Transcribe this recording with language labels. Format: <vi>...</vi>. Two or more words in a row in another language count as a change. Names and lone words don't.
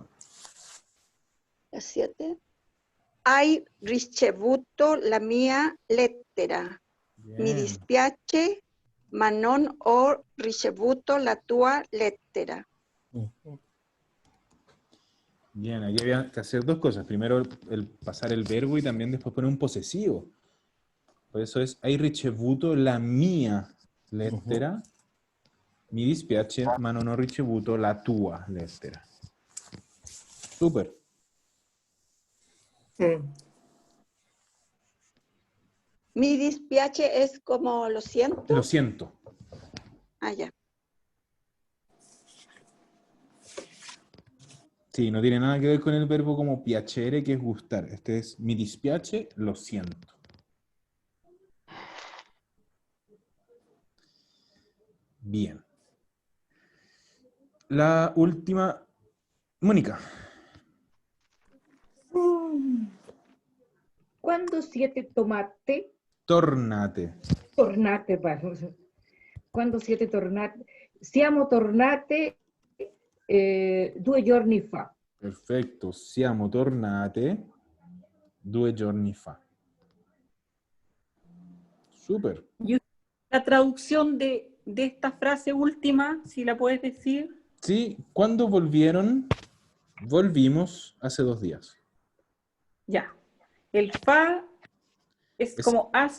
<es>La 7.</es> <it>Hai ricevuto la mia lettera. Mi</it> <es>Bien.</es> <it>dispiace, ma non ho ricevuto la tua lettera.</it> <es>Bien, aquí había que hacer dos cosas. Primero el pasar el verbo y también después poner un posesivo. Por eso es</es> <it>hai ricevuto la mia lettera. Mi dispiace, ma non ho ricevuto la tua lettera.</it> <es>Súper.</es> <it>Mi dispiace</it> <es>es como lo siento. Lo siento. Ah, ya. Sí, no tiene nada que ver con el verbo como piacere, que es gustar. Este es</es> <it>mi dispiace,</it> <es>lo siento. Bien. La última. Mónica. ¿Cuándo 7 tomate?</es> <it>Tornate. Tornate, vamos. Quando siete tornati? Siamo tornate 2 giorni fa.</it> <es>Perfecto.</es> <it>Siamo tornate 2 giorni fa.</it> <es>Súper. Y la traducción de esta frase última, si la puedes decir. Sí, ¿cuándo volvieron? Volvimos hace 2 días. Ya. El fa es como hace.</es>